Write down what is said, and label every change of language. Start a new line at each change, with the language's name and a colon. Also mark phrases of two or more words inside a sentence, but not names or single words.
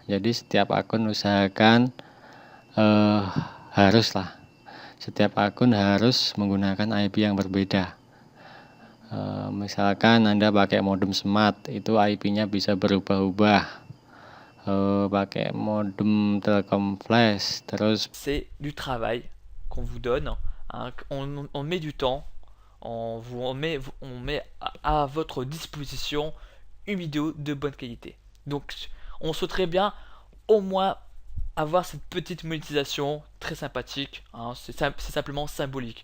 Indonesian: Jadi setiap akun usahakan setiap akun harus menggunakan IP yang berbeda. Misalkan Anda pakai modem smart, itu IP-nya bisa berubah-ubah. Pakai modem Telkom Flash, terus
French: c'est du travail qu'on vous donne, hein, on met du temps, on met à votre disposition une vidéo de bonne qualité. Donc on souhaiterait bien au moins avoir cette petite monétisation très sympathique, hein, c'est simplement symbolique.